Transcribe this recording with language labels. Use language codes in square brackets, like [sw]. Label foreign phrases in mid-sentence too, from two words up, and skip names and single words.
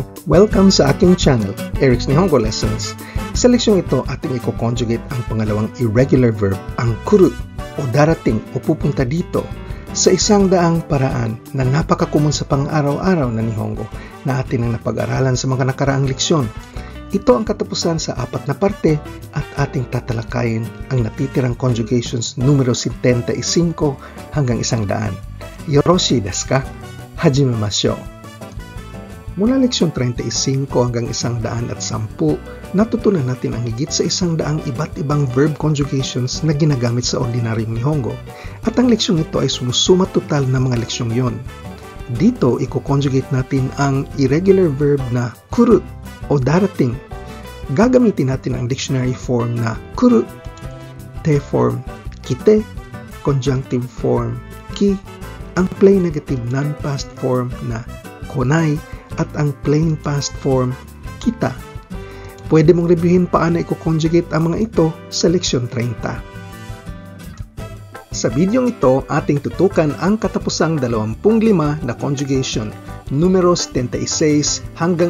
[tl] Welcome sa aking channel, Eric's Nihongo Lessons. Sa leksyon ito, ating i-conjugate ang pangalawang [en] irregular verb, [tl] ang kuru o darating o pupunta dito sa isang daang paraan na napaka-common sa pang-araw-araw na Nihongo na atin ang napag-aralan sa mga nakaraang leksyon. Ito ang katapusan sa 4 na parte at ating tatalakayin ang natitirang conjugations numero 75 hanggang 100. [ja] よろしいですか？始めましょう. [tl] Mula leksyon 35 hanggang 110, natutunan natin ang higit sa 100 iba't ibang [en] verb conjugations [tl] na ginagamit sa ordinaryong Nihongo. At ang leksyon ito ay sumusuma total na mga leksyong yon. Dito, i-conjugate natin ang [en] irregular verb [tl] na kuru o darating. Gagamitin natin ang [en] dictionary form [tl] na kuru, [en] te form [tl] kite, [en] conjunctive form [tl] ki, ang [en] plain negative non-past form [tl] na konai, at ang [en] plain past form [tl] kita. Pwede mong reviewin paano i-conjugate ang mga ito sa leksyon 30. Sa bidyong ito, ating tutukan ang katapusang 25 na conjugation, numero 76 hanggang